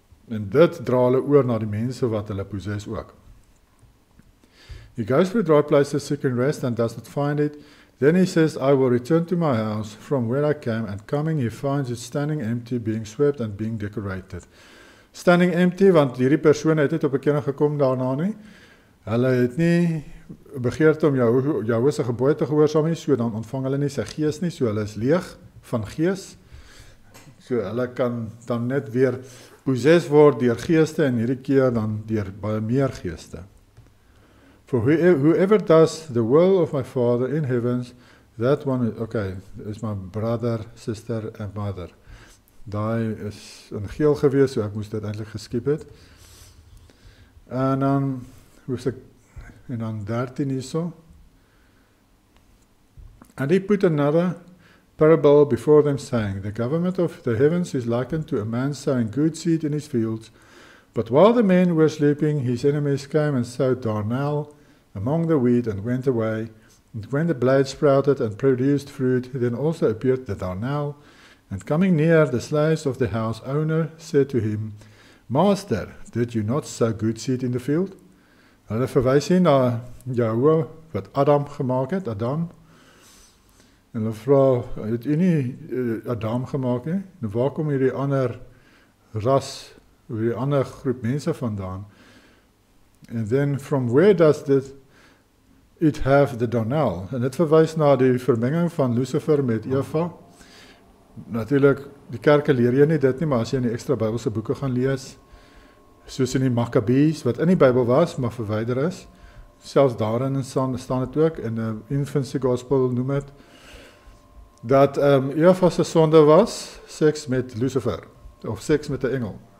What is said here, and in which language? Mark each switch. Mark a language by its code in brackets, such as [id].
[af] En dit dra hulle oor na die mense wat hulle possess ook. [en] He goes through dry places seeking rest and does not find it. Then he says, I will return to my house from where I came, and coming he finds it standing empty, being swept and being decorated. Standing empty, [af] want hierdie persoon het op 'n keer gekom daarna nie. Hulle het nie begeerte om Jahwe se gebooie te gehoorsaam nie, so dan ontvang hulle nie sy gees nie, so hulle is leeg van gees. So hulle kan dan net weer possess word deur geeste en hierdie keer dan deur baie meer geeste. [en] For whoever does the will of my Father in heavens, that one is my brother, sister and mother. [af] Daai is in geel gewees, so ek moes dit eintlik geskiep het. En dan 13 hierso. [en] And he put another parable before them, saying, the government of the heavens is likened to a man sowing good seed in his fields. But while the men were sleeping, his enemies came and sowed darnel among the wheat and went away. And when the blade sprouted and produced fruit, then also appeared the darnel. And coming near, the slaves of the house owner said to him, Master, did you not sow good seed in the field? [af] Hulle verwys hier na Jahwe wat Adam gemaak het, Adam. En hulle vra, het u nie Adam gemaak nie? Nou waar kom hierdie ander ras, hierdie ander groep mense vandaan? [en] And then from where does it have the darnel? [af] En dit verwys na die vermenging van Lucifer met Eva. Natuurlik, die kerke leer jy nie dit nie, maar as jy in die extra Bybelse boeke gaan lees, soos in die Maccabees, wat in die Bybel was, maar verwyder is, selfs daarin staan dit ook, in die Infancy Gospel noem het, dat Eva se sonde was, seks met Lucifer, of seks met 'n engel.